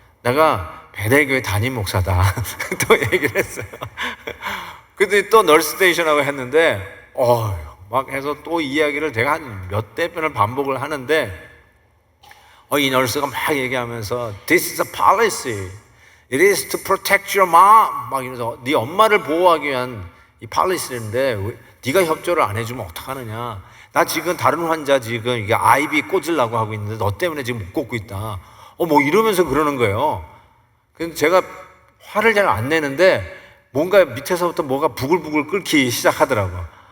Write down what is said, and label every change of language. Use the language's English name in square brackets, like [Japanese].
[Korean] 내가 베델교회 담임 목사다. 또 얘기를 했어요. 근데 또 널스테이션하고 했는데 막 해서 또 이야기를 제가 한 몇 대 편을 반복을 하는데 이 널스가 막 얘기하면서 [English] This is a policy. It is to protect your mom. [Korean] 막 이러면서 네 엄마를 보호하기 위한 이 policy인데 네가 협조를 안 해주면 어떡하느냐. 나 지금 다른 환자 지금 이게 아이비 꽂으려고 하고 있는데 너 때문에 지금 못 꽂고 있다. 뭐 이러면서 그러는 거예요. 그래서 제가 화를 잘 안 내는데 뭔가 밑에서부터 뭐가 부글부글 끓기 시작하더라고요.